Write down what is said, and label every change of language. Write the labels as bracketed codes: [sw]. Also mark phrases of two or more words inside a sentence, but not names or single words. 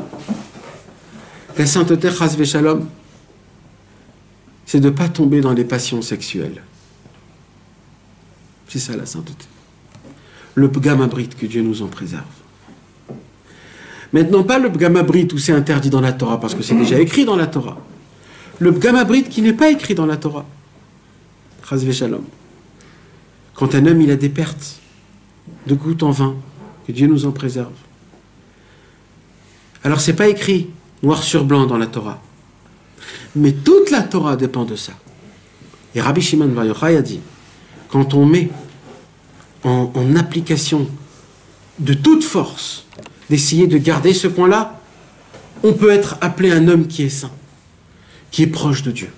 [fr] La sainteté, [he] חס ושלום, [fr] c'est de ne pas tomber dans les passions sexuelles. C'est ça la sainteté. Le [he] פגם הברית, [fr] que Dieu nous en préserve. Maintenant, pas le [he] פגם הברית [fr] où c'est interdit dans la Torah, parce que c'est déjà écrit dans la Torah. Le [he] פגם הברית [fr] qui n'est pas écrit dans la Torah. [he] חס ושלום. [fr] Quand un homme il a des pertes de gouttes en vin, que Dieu nous en préserve. Alors c'est pas écrit noir sur blanc dans la Torah. Mais toute la Torah dépend de ça. Et Rabbi Shimon Bar Yochai a dit, quand on met en application de toute force d'essayer de garder ce point-là, on peut être appelé un homme qui est saint, qui est proche de Dieu.